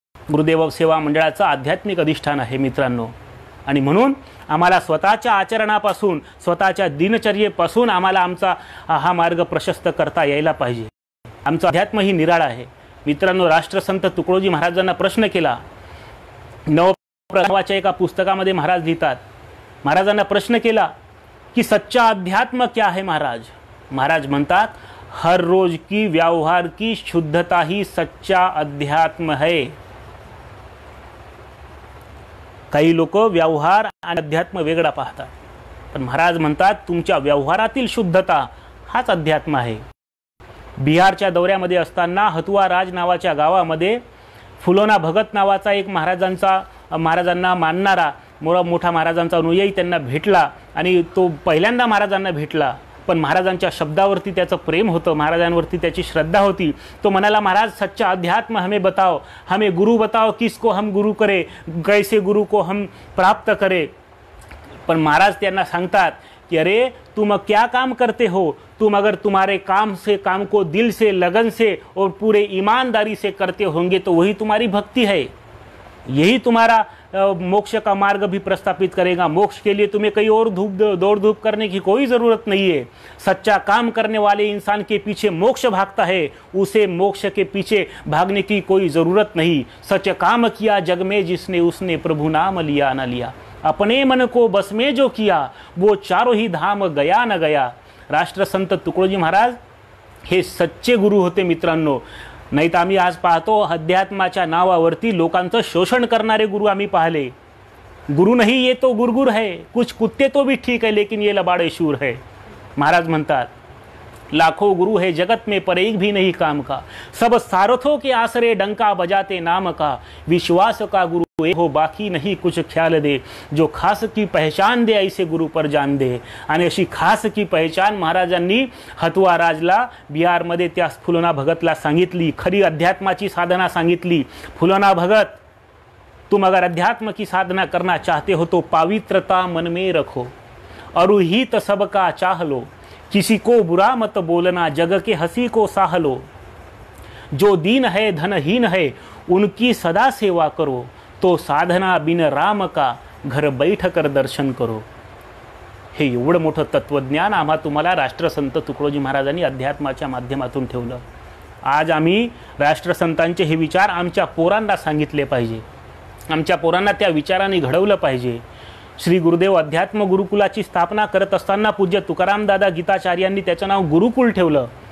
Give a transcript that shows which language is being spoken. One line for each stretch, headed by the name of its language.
Marathi: गुरुदेव सेवा मंडळाचं आध्यात्मिक अधिष्ठान आहे मित्रांनो, आणि म्हणून आम्हाला स्वतःच्या आचरणापासून स्वतःच्या दिनचर्येपासून आम्हाला आमचा हा मार्ग प्रशस्त करता यायला पाहिजे। आमचं अध्यात्म ही निराळं आहे मित्रांनो। राष्ट्रसंत तुकडोजी महाराजांना प्रश्न केला, नवप्रभावाच्या एका पुस्तकामध्ये महाराज लिहितात, महाराजांना प्रश्न केला कि
Hindi: सच्चा अध्यात्म क्या है महाराज?
Marathi: महाराज म्हणतात,
Hindi: हर रोज की व्यवहार की शुद्धता ही सच्चा अध्यात्म है।
Marathi: काही लोक व्यवहार आणि अध्यात्म वेगळा पाहतात, पण महाराज म्हणतात तुमच्या व्यवहारातील शुद्धता हाच अध्यात्म आहे। बिहारच्या दौऱ्यामध्ये असताना हतुआ राज नावाच्या गावामध्ये फुलोना भगत नावाचा एक महाराजांना मानणारा मोठा महाराजांचा अनुयायी त्यांना भेटला आणि तो पहिल्यांदा महाराजांना भेटला, पण महाराजांच्या शब्दावरती त्याचं प्रेम होतं, महाराजांवरती त्याची श्रद्धा होती। तो म्हणाला,
Hindi: महाराज सच्चा अध्यात्म हमें बताओ, हमें गुरु बताओ, किसको हम गुरु करे, कैसे गुरु को हम प्राप्त करे।
Marathi: पण महाराज त्यांना सांगतात कि
Hindi: अरे तुम क्या काम करते हो, तुम अगर तुम्हारे काम को दिल से लगन से और पूरे ईमानदारी से करते होंगे तो वही तुम्हारी भक्ति है, यही तुम्हारा मोक्ष का मार्ग भी प्रस्तापित करेगा। मोक्ष के लिए तुम्हें कहीं और दौड़ धूप करने की कोई ज़रूरत नहीं है। सच्चा काम करने वाले इंसान के पीछे मोक्ष भागता है, उसे मोक्ष के पीछे भागने की कोई ज़रूरत नहीं। सच काम किया जग में जिसने, उसने प्रभु नाम लिया न लिया, अपने मन को बस में जो किया वो चारों ही धाम गया न गया।
Marathi: राष्ट्रसंत तुकडोजी महाराज हे सच्चे गुरु होते मित्रांनो। नाही तर आम्ही आज पाहतो अध्यात्माच्या नावावरती लोकांचं शोषण करणारे गुरु आम्ही पाहिले।
Hindi: गुरु नहीं ये तो गुरगुर है, कुछ कुत्ते तो भी ठीक है लेकिन ये लबाड़े शूर है।
Marathi: महाराज म्हणतात
Hindi: लाखों गुरु है जगत में पर एक भी नहीं काम का, सब सारथों के आसरे डंका बजाते नाम का, विश्वास का गुरु हो बाकी नहीं कुछ ख्याल दे, जो खास की पहचान दे ऐसे गुरु पर जान दे.
Marathi: आणि अशी
Hindi: खास की पहचान
Marathi: महाराजांनी हतवा राजला बिहारमध्ये त्या फुलोना भगतला सांगितली. खरी अध्यात्माची साधना सांगितली.
Hindi: फुलोना भगत, तुम अगर अध्यात्म की साधना करना चाहते हो तो पवित्रता मन में रखो, अरुहित सबका चाह लो, किसी को बुरा मत बोलना, जग के हंसी को साह लो, जो दीन है धनहीन है उनकी सदा सेवा करो, तो साधना बिन राम का घर बैठ कर दर्शन करो.
Marathi: हे एवढं मोठं तत्वज्ञान आम्हा तुम्हाला राष्ट्रसंत तुकडोजी महाराजांनी अध्यात्माच्या माध्यमातून ठेवलं. आज आम्ही राष्ट्रसंतांचे हे विचार आमच्या पोरांना सांगितले पाहिजे, आमच्या पोरांना त्या विचारांनी घडवलं पाहिजे. श्री गुरुदेव अध्यात्म गुरुकुलाची स्थापना करत असताना पूज्य तुकाराम दादा गीताचार्यांनी त्याचं नाव गुरुकुल ठेवलं.